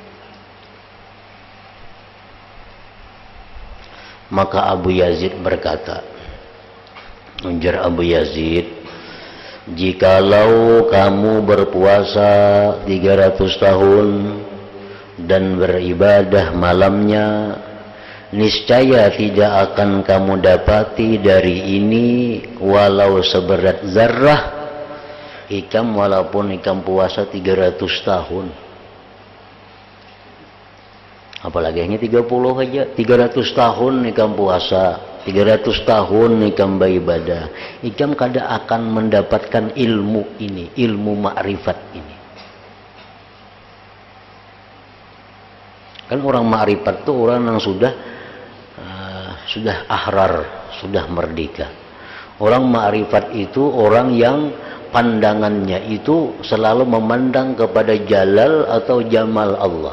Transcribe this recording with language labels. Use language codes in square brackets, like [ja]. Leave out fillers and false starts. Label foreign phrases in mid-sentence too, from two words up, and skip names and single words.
[id] Maka Abu Yazid berkata, ujar Abu Yazid, jikalau kamu berpuasa 300 tahun dan beribadah malamnya, niscaya tidak akan kamu dapati dari ini walau seberat zarrah hikam, walaupun hikam puasa 300 tahun. [bjn] Apalagi hanya 30 aja, 300 tahun ikam puasa, 300 tahun ikam beribadah, ikam kada akan mendapatkan ilmu ini, ilmu makrifat ini. [id] Kan orang ma'rifat itu orang yang sudah ahrar, sudah merdeka. Orang ma'rifat itu orang yang pandangannya itu selalu memandang kepada jalal atau jamal Allah.